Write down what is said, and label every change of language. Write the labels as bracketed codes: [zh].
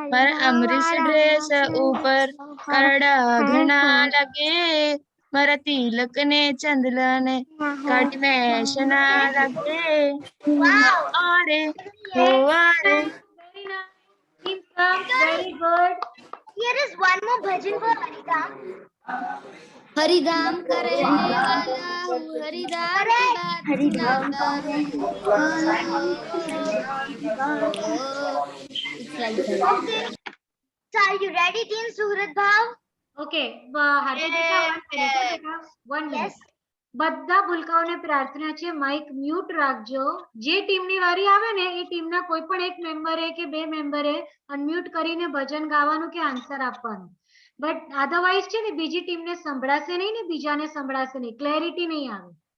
[gu] મારા અમરીશ ડ્રેસ ઉપર કરડા ઘણા લાગે મારા તિલક ને ચંદલા ને કાઢી મેશ ના લાગે આરે હો આરે. [en] very nice. Team Sam, very good. Here is one more bhajan for Haridham. [gu] Haridham કરે વાલા હું હરિધામ [hi] की बात सुनाता [en] It's like that. [gu] Okay. [en] So are you ready, team Surat Bhav? [gu] Okay, હાર્દિક બેટા, 1 minute હો બેટા, 1 minute. [en] Yes. [gu] બધા ભૂલકાઓને પ્રાર્થના છે માઇક મ્યુટ રાખજો. જે ટીમની વારી આવે ને એ ટીમના કોઈ પણ એક મેમ્બરે કે બે મેમ્બરે અનમ્યુટ કરીને ભજન ગાવાનું કે આન્સર આપવાનું. બટ અધરવાઇઝ છે ને બીજી ટીમને સંભળાશે નહીં ને બીજાને સંભળાશે નહીં, ક્લેરિટી નહીં આવે.